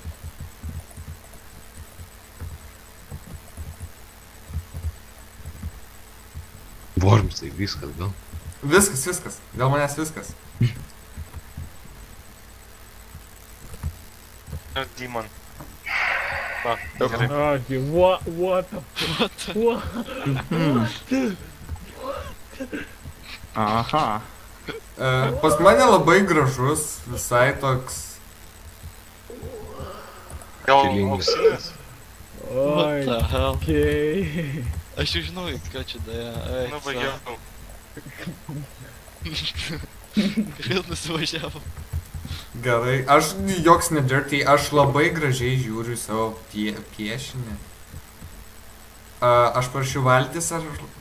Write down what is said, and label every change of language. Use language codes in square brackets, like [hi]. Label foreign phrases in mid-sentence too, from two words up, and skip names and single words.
[lt] Wormsai, viskas, gal. Viskas. Dėl manęs viskas. Nu, Demon. Va, gerai. [en] Oh, what the fuck? What? [lt] Aha. Pas mane labai gražus, visai toks. Gal Stilingas. auksinis? [en] What the hell? [lt] Okay. Aš jau žinau, ką čia daja. Nu, baigiau. Vėl nusivažiavo. Gerai, aš joks ne dirty, aš labai gražiai žiūriu į savo piešinį. Aš parašiau valtis ar...